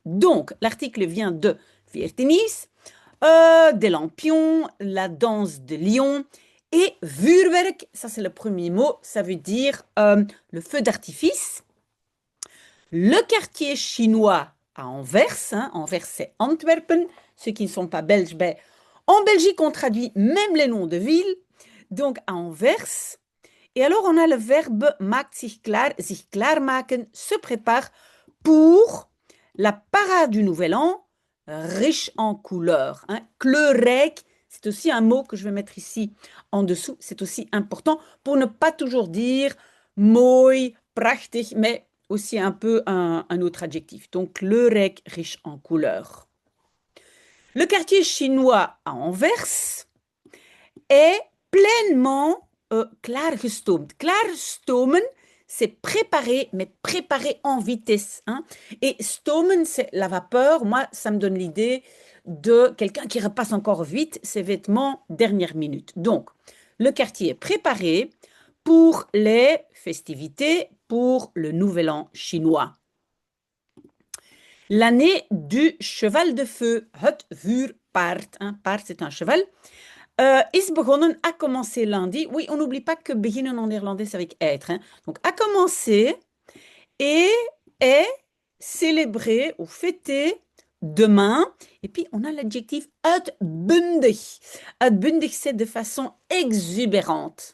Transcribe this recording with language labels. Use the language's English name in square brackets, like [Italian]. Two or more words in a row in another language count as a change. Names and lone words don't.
[French] Donc, l'article vient de Viertenis, des lampions, la danse de lion, et vuurwerk, ça c'est le premier mot, ça veut dire le feu d'artifice. Le quartier chinois à Anvers, hein, Anvers c'est Antwerpen, ceux qui ne sont pas belges, ben, en Belgique on traduit même les noms de villes, donc à Anvers. Et alors on a le verbe [Dutch] maakt sich klaarmaken, [French] se prépare pour la parade du Nouvel An, riche en couleurs. Hein. Kleurrijk, c'est aussi un mot que je vais mettre ici en dessous, c'est aussi important pour ne pas toujours dire [Dutch] mooi, prachtig, [French] mais aussi un peu un autre adjectif. Donc, kleurrijk, riche en couleurs. Le quartier chinois à Anvers est pleinement klaargestoomd. Klaarstomen, c'est préparer, mais préparer en vitesse. Hein. Et stomen, c'est la vapeur. Moi, ça me donne l'idée de quelqu'un qui repasse encore vite ses vêtements dernière minute. Donc, le quartier est préparé pour les festivités, pour le Nouvel An chinois. L'année du cheval de feu, [Dutch] het vuurpaard. [French] Hein, paard, c'est un cheval. [Dutch] Is begonnen, [French] a commencé lundi. Oui, on n'oublie pas que beginnen en néerlandais, c'est avec être. Hein. Donc, a commencé et est célébré ou fêté demain. Et puis, on a l'adjectif uitbundig. Uitbundig, c'est de façon exubérante.